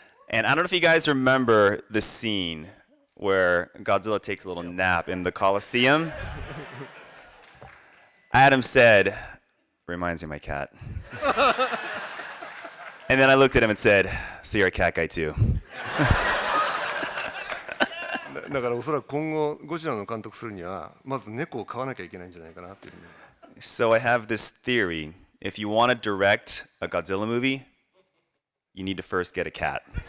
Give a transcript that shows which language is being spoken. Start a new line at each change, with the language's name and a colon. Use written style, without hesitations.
English: And I don't know if you guys remember the scene where Godzilla takes a little nap in the Coliseum. Adam said, reminds me of my cat. And then I looked at him and said, so you're a cat guy too.
Japanese: だからおそらく今後ゴジラの監督するにはまず猫を飼わなきゃいけないんじゃないかなっていうふうに。
English: So I have this theory. If you want to direct a Godzilla movie, you need to first get a cat.